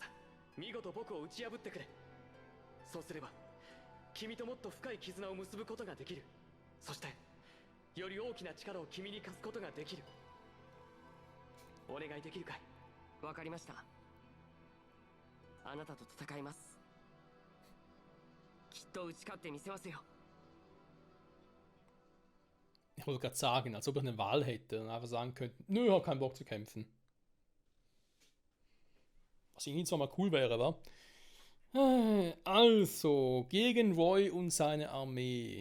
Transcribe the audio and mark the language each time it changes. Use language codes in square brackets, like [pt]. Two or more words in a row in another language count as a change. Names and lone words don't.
[ja] 見事僕を打ち破ってくれ。そうすれば君ともっと深い絆を結ぶことができる。そしてより大きな力を君に貸すことができる。お願いできるかい？わかりました。あなたと戦います。きっと打ち勝ってみせますよ。 [de] Ich wollte gerade sagen, als ob ich eine Wahl hätte und einfach sagen könnte, nö, ich habe keinen Bock zu kämpfen. Was irgendwie zwar mal cool wäre, wa? Also, gegen Roy und seine Armee.